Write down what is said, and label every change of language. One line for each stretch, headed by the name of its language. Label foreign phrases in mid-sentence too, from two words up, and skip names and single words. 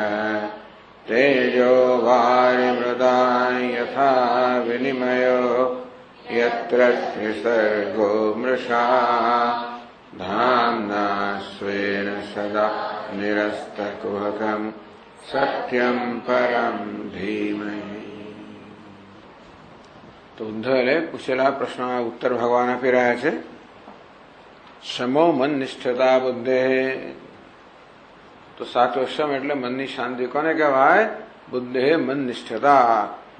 Sanskrit: तेजो वारिमृदां यथा विनिमयो यत्र त्रिसर्गो मृषा धाम्ना स्वेन सदा निरस्तकुहकं सत्यं परं धीमहि।
Gujarati: તો ઉદ્ધવે પૂછેલા પ્રશ્નના ઉત્તર ભગવાન આપી રહ્યા છે.
Sanskrit: શમો મન નિષ્ઠતા બુદ્ધે.
Gujarati: તો સાત્વ શમ એટલે મનની શાંતિ કોને કહેવાય?
Sanskrit: બુદ્ધે મન નિષ્ઠતા.